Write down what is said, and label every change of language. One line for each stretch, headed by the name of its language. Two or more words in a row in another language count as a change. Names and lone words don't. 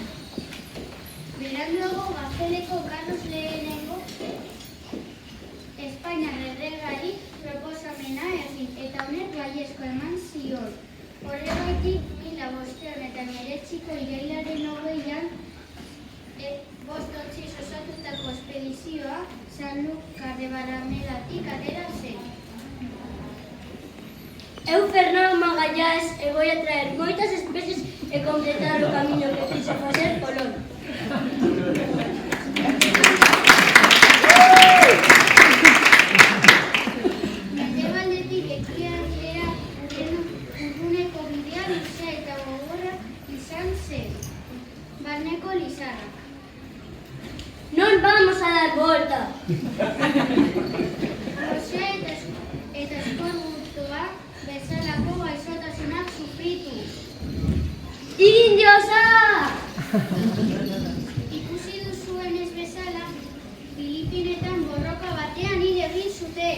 Basque: Beranduago Gazteleko Carlos lehenengo Espainiar erregari proposamena egin eta honek baiezko eman zion. Horregatik 1519ko irailaren 20an 5 ontziz osatutako espedizioa Sanlúcar de Barramelatik atera zen.
Galician: Eu, Fernando Magallanes, e
Spanish: voy a traer
Galician: moitas especies e completar o camiño que quixo facer Colón.
Basque: Mendebaldetik ekialdera urruneko bidea luzea eta gogorra izan zen. Barneko lizarrak.
Galician: Non vamos a dar volta.
Basque: Gosea eta eskorbutoa bezalako gaixotasunak sufritu. Indiosa! Ikusi duzuenez bezala, Filipinetan borroka batean hil egin zuten.